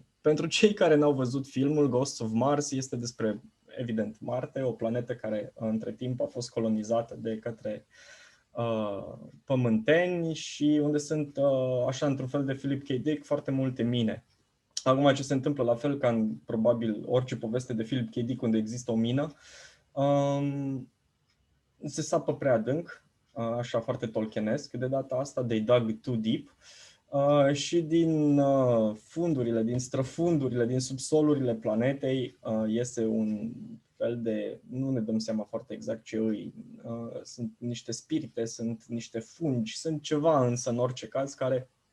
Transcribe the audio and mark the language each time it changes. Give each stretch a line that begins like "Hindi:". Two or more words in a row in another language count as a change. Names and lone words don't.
Romanian: Pentru cei care n-au văzut filmul, Ghosts of Mars este despre, evident, Marte, o planetă care între timp a fost colonizată de către pământeni și unde sunt, așa, într-un fel de Philip K. Dick, foarte multe mine. Acum, ce se întâmplă, la fel ca în, probabil, orice poveste de Philip K. Dick unde există o mină, se sapă prea adânc, așa foarte tolkienesc de data asta,
English: they dug too deep,
Romanian: și din fundurile, din străfundurile, din subsolurile planetei iese un fel de, nu ne dăm seama foarte exact ce îi, sunt niște spirite, sunt niște fungi, sunt ceva însă în orice caz care